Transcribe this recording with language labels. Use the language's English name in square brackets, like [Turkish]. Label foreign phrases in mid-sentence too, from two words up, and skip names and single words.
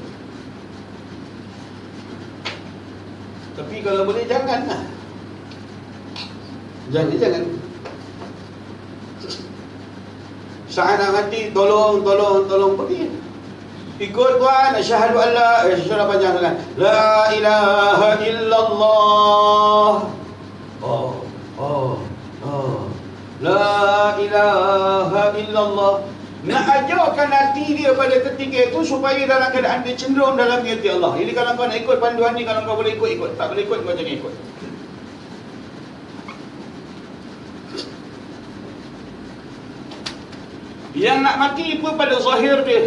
[Malay] Tapi kalau boleh janganlah. Jangan. Saat nak mati, tolong pergi. Ikut Tuhan, [Arabic] أشهد أن لا [Malay] panjang sangat. [Arabic] لا إله إلا الله. لا إله إلا الله. [Malay] Nak ajarkan hati dia pada ketika itu supaya dalam keadaan dia cenderung dalam hati Allah. Ini kalau kau nak ikut panduan ni, kalau kau boleh ikut. Tak boleh ikut, kau jangan ikut. Yang nak mati pun pada zahir dia.